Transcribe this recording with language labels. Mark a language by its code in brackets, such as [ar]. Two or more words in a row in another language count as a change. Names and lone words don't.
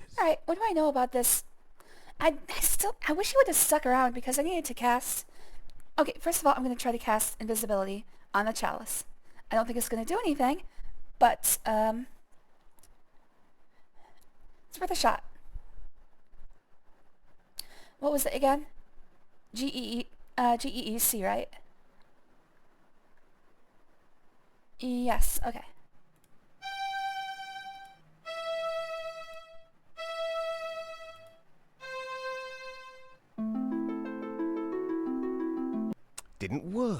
[en] Alright, what do I know about this? I wish he would have stuck around because I needed to cast... Okay, first of all, I'm going to try to cast invisibility on the chalice. I don't think it's going to do anything, but, it's worth a shot. What was it again? G-E-E-C, right? Yes, okay. Didn't work.